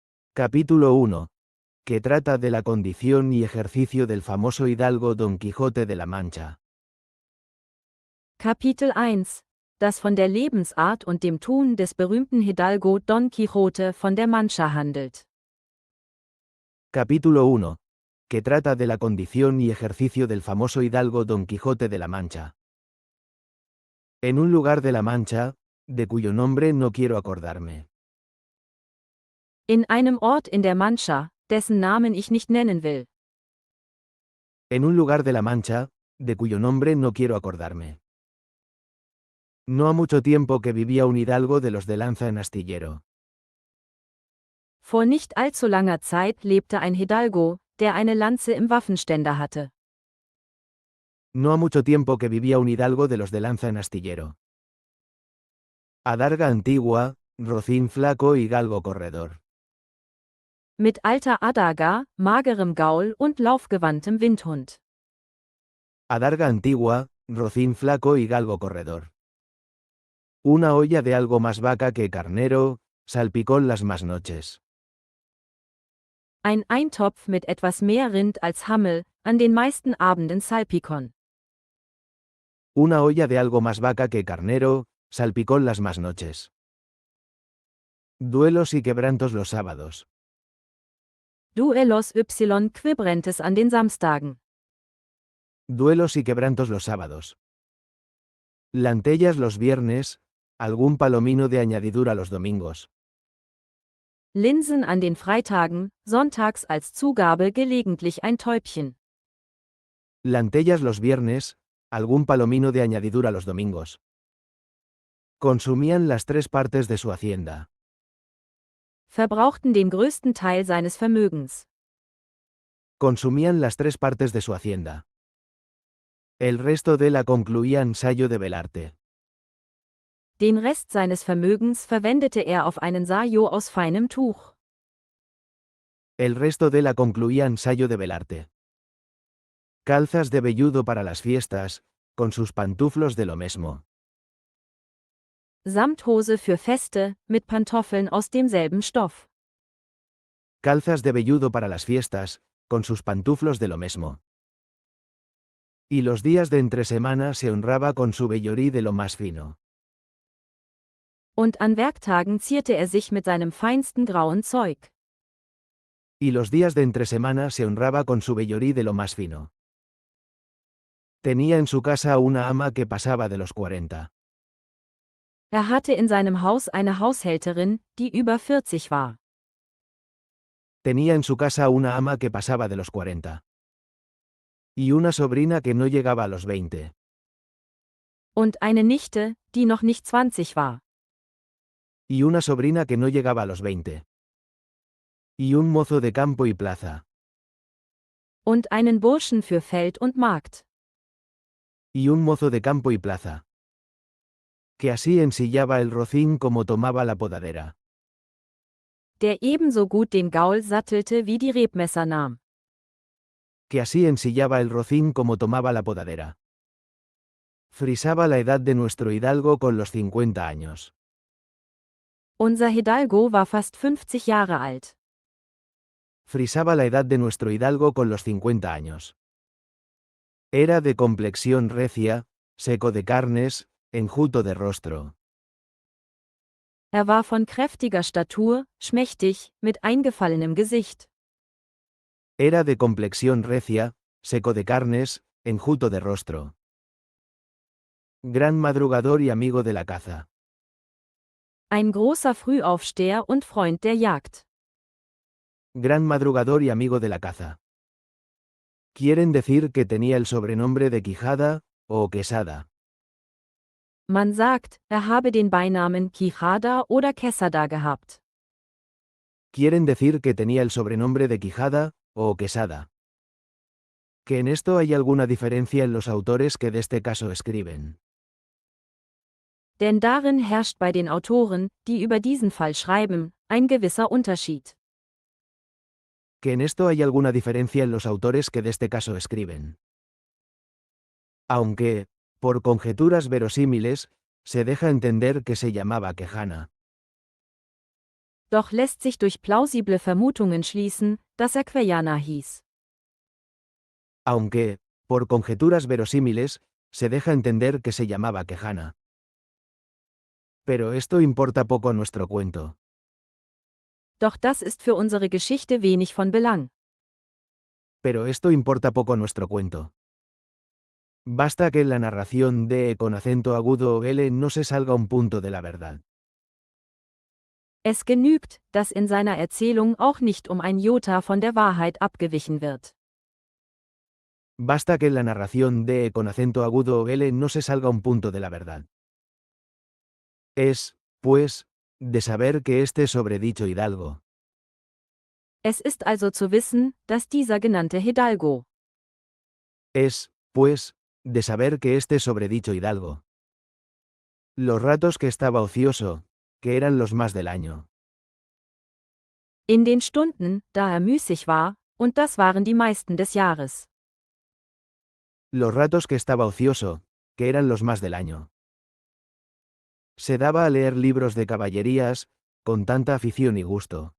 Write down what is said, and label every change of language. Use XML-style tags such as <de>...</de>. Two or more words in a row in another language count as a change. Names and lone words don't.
<es>Capítulo 1. Que trata de la condición y ejercicio del famoso hidalgo Don Quijote de la Mancha.</es> <de>Kapitel 1. Das von der Lebensart und dem Tun des berühmten Hidalgo Don Quixote von der Mancha handelt.</de> <es>Capítulo 1. Que trata de la condición y ejercicio del famoso hidalgo Don Quijote de la Mancha. En un lugar de la Mancha, de cuyo nombre no quiero acordarme.</es> <de>In einem Ort in der Mancha, dessen Namen ich nicht nennen will.</de> <es>En un lugar de la Mancha, de cuyo nombre no quiero acordarme. No ha mucho tiempo que vivía un hidalgo de los de lanza en astillero.</es> <de>Vor nicht allzu langer Zeit lebte ein Hidalgo, der eine Lanze im Waffenständer hatte.</de> <es>No ha mucho tiempo que vivía un hidalgo de los de lanza en astillero. Adarga antigua, rocín flaco y galgo corredor.</es> <de>Mit alter Adaga, magerem Gaul und laufgewandtem Windhund.</de> <es>Adarga antigua, rocín flaco y galgo corredor. Una olla de algo más vaca que carnero, salpicón las más noches.</es> <de>Ein Eintopf mit etwas mehr Rind als Hammel, an den meisten Abenden Salpikon.</de> <es>Una olla de algo más vaca que carnero, salpicón las más noches. Duelos y quebrantos los sábados. Duellos y Quibrentes</es> <de>an den Samstagen.</de> <es>Duelos y quebrantos los sábados. Lantellas los viernes, algún palomino de añadidura los domingos.</es> <de>Linsen an den Freitagen, sonntags als Zugabe gelegentlich ein Täubchen.</de> <es>Lantellas los viernes, algún palomino de añadidura los domingos. Consumían las 3 partes de su hacienda.</es> <de>Verbrauchten den größten Teil seines Vermögens.</de> <es>Consumían las 3 partes de su hacienda. El resto de la concluían sayo de velarte.</es> <de>Den Rest seines Vermögens verwendete er auf einen Sajo aus feinem Tuch.</de> <es>El resto de la concluían sayo de velarte. Calzas de velludo para las fiestas, con sus pantuflos de lo mesmo.</es> <de>Samthose für Feste, mit Pantoffeln aus demselben Stoff.</de> <es>Calzas de velludo para las fiestas, con sus pantuflos de lo mesmo. Y los días de entre semana se honraba con su vellorí de lo más fino.</es> <de>Und an Werktagen zierte er sich mit seinem feinsten grauen Zeug.</de> <es>Y los días de entre semana se honraba con su vellorí de lo más fino. Tenía en su casa una ama que pasaba de los 40.</es> <de>Er hatte in seinem Haus eine Haushälterin, die über 40 war.</de> <es>Tenía en su casa una ama que pasaba de los 40. Y una sobrina que no llegaba a los 20.</es> <de>Und eine Nichte, die noch nicht 20 war.</de> <es>Y una sobrina que no llegaba a los 20. Y un mozo de campo y plaza.</es> <de>Und einen Burschen für Feld und Markt.</de> <es>Y un mozo de campo y plaza. Que así ensillaba el rocín como tomaba la podadera.</es> <de>Der ebenso gut den Gaul sattelte wie die Rebmesser nahm.</de> <es>Que así ensillaba el rocín como tomaba la podadera. Frisaba la edad de nuestro hidalgo con los 50 años.</es> <de>Unser Hidalgo war fast 50 Jahre alt.</de> <es>Frisaba la edad de nuestro hidalgo con los 50 años. Era de complexión recia, seco de carnes, enjuto de rostro.</es> <de>Er war von kräftiger Statur, schmächtig, mit eingefallenem Gesicht.</de> <es>Era de complexión recia, seco de carnes, enjuto de rostro. Gran madrugador y amigo de la caza.</es> <de>Ein großer Frühaufsteher und Freund der Jagd.</de> <es>Gran madrugador y amigo de la caza. Quieren decir que tenía el sobrenombre de Quijada, o Quesada.</es> <de>Man sagt, er habe den Beinamen Quijada oder Quesada gehabt.</de> <es>Quieren decir que tenía el sobrenombre de Quijada, o Quesada. Que en esto hay alguna diferencia en los autores que de este caso escriben.</es> <de>Denn darin herrscht bei den Autoren, die über diesen Fall schreiben, ein gewisser Unterschied.</de> <es>Que en esto hay alguna diferencia en los autores que de este caso escriben. Aunque, por conjeturas verosímiles, se deja entender que se llamaba Quejana.</es> <de>Doch lässt sich durch plausible Vermutungen schließen, dass er Queyana hieß.</de> <es>Aunque, por conjeturas verosímiles, se deja entender que se llamaba Quejana. Pero esto importa poco a nuestro cuento.</es> <de>Doch das ist für unsere Geschichte wenig von Belang.</de> <es>Pero esto importa poco a nuestro cuento. Basta que en la narración de con acento agudo o L no se salga un punto de la verdad.</es> <de>Es genügt, dass in seiner Erzählung auch nicht um ein Jota von der Wahrheit abgewichen wird.</de> <es>Basta que en la narración de con acento agudo o L no se salga un punto de la verdad. Es, pues, de saber que este sobredicho hidalgo.</es> <de>Es ist also zu wissen, dass dieser genannte Hidalgo.</de> <es>Es, pues, de saber que este sobredicho hidalgo. Los ratos que estaba ocioso, que eran los más del año.</es> <de>In den Stunden, da müßig war, und das waren die meisten des Jahres.</de> <es>Los ratos que estaba ocioso, que eran los más del año. Se daba a leer libros de caballerías, con tanta afición y gusto.</es>